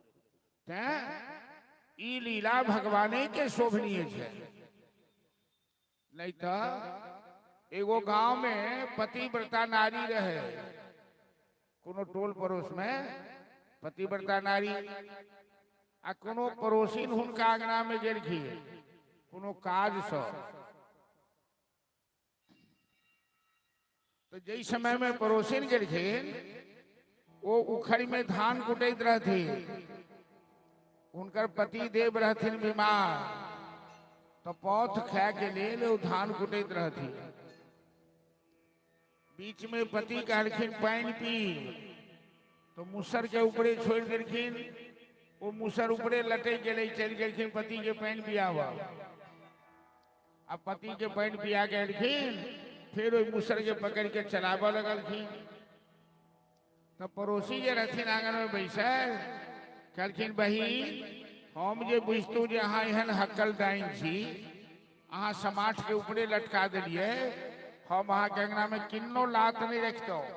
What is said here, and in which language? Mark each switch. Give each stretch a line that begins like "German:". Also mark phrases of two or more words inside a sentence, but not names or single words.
Maithili: ई लीला भगवाने के शोभनीय छे। नहीं तो एगो गांव में पतिव्रता नारी रहे, कोनो टोल पड़ोस में पतिव्रता नारी। आ कोनो पड़ोसिन हुनका आंगना में गेलखिन कोनो काज सँ। तो जई समय में पड़ोसिन गेलखिन वो उखड़ में धान कुटैत रहथिन, उनकर पति देव रहथिन बीमार, तो पौथ खाए के लेल वो धान कुटैत रहथिन। बीच में पति कहलखिन पानी पी, तो मुसर के ऊपरे छोड़ देलखिन, वो मुसर ऊपरे लटक गए, चल गेलखिन पति के पानी पियावा। अब पति के पानी पिया के एलखिन, फिर वो मुसर के पकड़ के चलावा लगलखिन। तो पड़ोसी जे रहथिन आंगन में बैसल, कहलखिन बहिन हम जे बुझतू जे अहाँ एहन हक्कल डाइन छी, अहाँ समाठ के ऊपरे लटका दिलिए, हम अहाँ के अंगना में किन्नो लात नहीं रखतो।